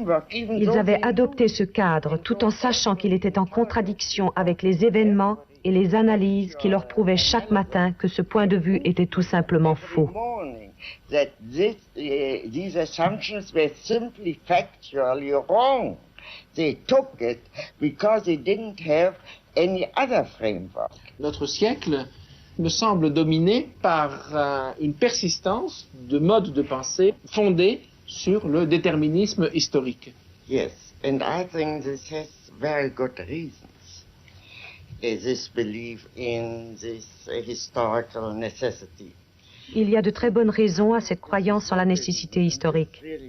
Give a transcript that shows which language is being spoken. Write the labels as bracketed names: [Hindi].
[French] Ils avaient adopté ce cadre tout en sachant qu'il était en contradiction avec les événements et les analyses qui leur prouvaient chaque matin que ce point de vue était tout simplement faux. [English] That these assumptions were simply factually wrong. They took it because they didn't have any other framework. [French] Notre siècle me semble dominé par une persistance de modes de pensée fondés sur le déterminisme historique. [English] Yes, and I think this has very good reasons. This belief in this historical necessity. [French] Il y a de très bonnes raisons à cette croyance en la nécessité historique.